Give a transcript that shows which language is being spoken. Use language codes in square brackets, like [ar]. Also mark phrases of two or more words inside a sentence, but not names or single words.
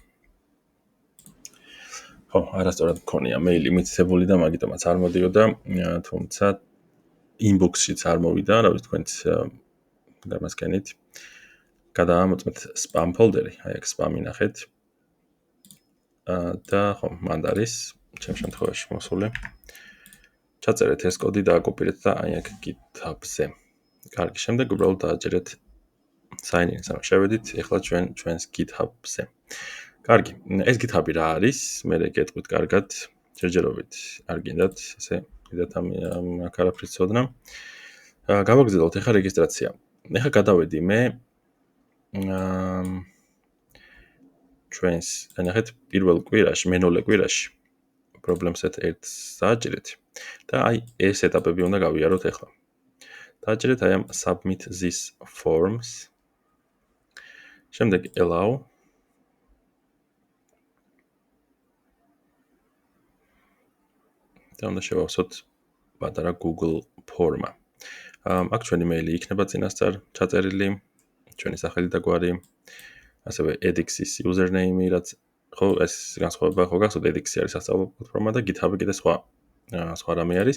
[ka] ხო, არასწორად მქონია მეილი მითითებული და მაგიტომაც არ მოდიოდა, თუმცა inbox-შიც არ მოვიდა, რა ვიცი თქვენც გამასკენით. გადაამოწმეთ [en] spam folder- [ka] ი, აი აქ spam-ი ნახეთ. და ხო, მანდ არის ჩემ შემთხვევაში მოსული. ჩაწერეთ ეს კოდი და აკოპირეთ და აი აქ GitHub-ზე. კარგი, შემდეგ უბრალოდ დააჭერეთ [en] sign in- [ka] ს, ანუ შევედით ეხლა ჩვენს GitHub-ზე. კარგი, ეს GitHub-ი რა არის? მე გეტყვით კარგად, ჯერჯერობით არ გინდათ, ესე კიდათ აქ არაფრის ცოდნა. გავაგრძელოთ ეხლა რეგისტრაცია. ეხლა გადავედი მე ჩვენს, ნახეთ, პირველ კვირაში, მენოლე კვირაში problem-set 1-ს დააჭერეთ და აი ეს ეტაპები უნდა გავიაროთ ეხლა. დააჭერეთ აი ამ [en] submit this forms. [ka] შემდეგ allow. და უნდა შევავსოთ პატარა Google ფორმა. აქ ჩვენი მეილი იქნება წინასწარ ჩაწერილი, ჩვენი სახელი და გვარი, ასევე edX-ის username-ი, რაც ხო ეს განსხვავება ხო გახსოვთ, edX-ი არის სასწავლო პლატფორმა და GitHub-ი კიდე სხვა რამე არის.